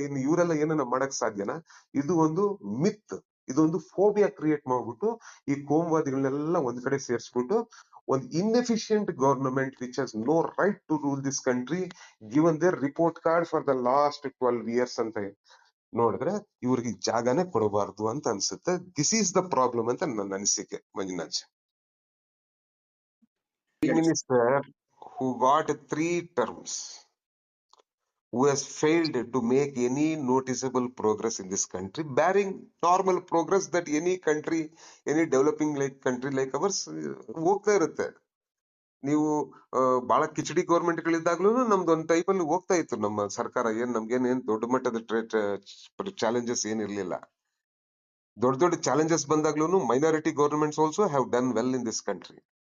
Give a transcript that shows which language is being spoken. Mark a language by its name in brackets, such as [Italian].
[Kannada] ಇನ್ನು ಇವರೆಲ್ಲ ಏನನ್ನ ಮಾಡಕ್ ಸಾಧ್ಯನಾ? ಇದು ಒಂದು ಮಿತ್, ಇದೊಂದು ಫೋಬಿಯಾ ಕ್ರಿಯೇಟ್ ಮಾಡ್ಬಿಟ್ಟು ಈ ಕೋಮುವಾದಿಗಳನ್ನೆಲ್ಲ ಒಂದ್ ಕಡೆ ಸೇರ್ಸ್ಬಿಟ್ಟು ಒಂದು [English] inefficient government which has no right to rule this country given their report card for the last 12 years [Kannada] ಅಂತ ನೋಡಿದ್ರೆ ಇವ್ರಿಗೆ ಜಾಗನೇ ಕೊಡಬಾರ್ದು ಅಂತ ಅನ್ಸುತ್ತೆ. [English] this is the problem [Kannada] ಅಂತ ನನ್ನ ಅನಿಸಿಕೆ [English] Manjunath. Prime Minister who got 3 terms, who has failed to make any noticeable progress in this country, barring normal progress that any country, any developing like country like ours [Kannada] ಹೋಗ್ತಾ ಇರುತ್ತೆ. ನೀವು ಬಹಳ khichdi government ಗಳಿದ್ದಾಗ್ಲೂ ನಮ್ದು ಒಂದು type ಅಲ್ಲಿ ಹೋಗ್ತಾ ಇತ್ತು ನಮ್ಮ ಸರ್ಕಾರ. ನಮ್ಗೇನ್ ದೊಡ್ಡ ಮಟ್ಟದ ಚಾಲೆಂಜಸ್ ಏನಿರ್ಲಿಲ್ಲ. ದೊಡ್ಡ challenges ಬಂದಾಗ್ಲೂ [English] Minority governments also have done well in this country.